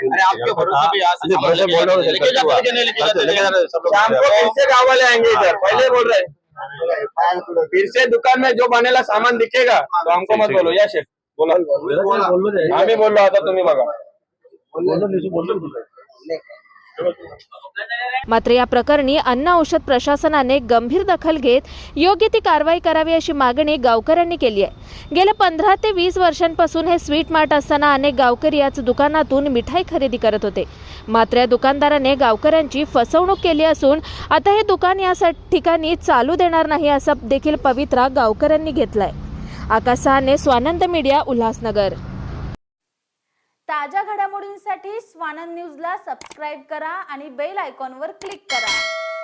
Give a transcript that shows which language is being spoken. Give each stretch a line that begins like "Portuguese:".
Hindi: अरे आपके भरोसे पे यहाँ से शाम को फिर से गाँव वाले आएंगे इधर, पहले बोल रहे हैं फिर से दुकान में जो बनेला सामान दिखेगा तो हमको मत बोलो, या शेफ बोला
Marathi: आम्ही बोललो आता तुम्ही बघा। मात्र या प्रकरणी अन्न औषध प्रशासनाने गंभीर दखल घेत योग्य ती कारवाई करावी अशी मागणी गावकऱ्यांनी केली आहे। गेल्या 15 ते 20 वर्षांपासून हे स्वीट मार्ट असताना अनेक गावकरी याच दुकानातून मिठाई खरेदी करत होते। मात्र या दुकानदाराने गावकऱ्यांची फसवणूक केली असून आता हे दुकान या ठिकाणी चालू देणार नाही असा देखील पवित्रा गावकऱ्यांनी घेतलाय। आकाश सहाने, स्वानंद मीडिया, उल्हासनगर। ताज्या घडामोडींसाठी स्वानंद न्यूजला सबस्क्राईब करा आणि बेल आयकॉनवर क्लिक करा।